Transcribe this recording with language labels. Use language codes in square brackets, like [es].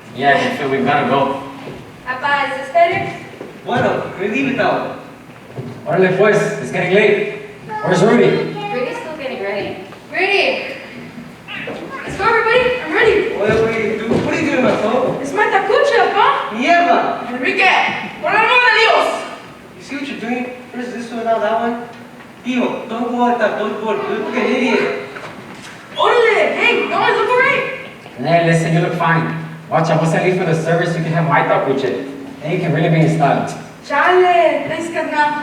[en] Yeah, Jefe, we gotta go. Papa, is this better? [es] Bueno, [en] we leave it now. [es] Órale pues, [en] it's getting late. Where's Rudy? Rudy's still getting ready. Rudy! Let's go, everybody. I'm ready. Wait, dude, what are you doing, my soul? It's my tacucha, pa. [es] Nieva! Enrique, por el amor de Dios. [en] You see what you're doing? First this one, now that one. Tío, don't go like that, don't go. You look like an idiot. [es] Órale. [en] Hey, don't I look alright? Hey, listen, you look fine. Watch out, once I leave for the service, you can have my tapuche. Then you can really be in style. [es] Chale, [en] thanks, carnal.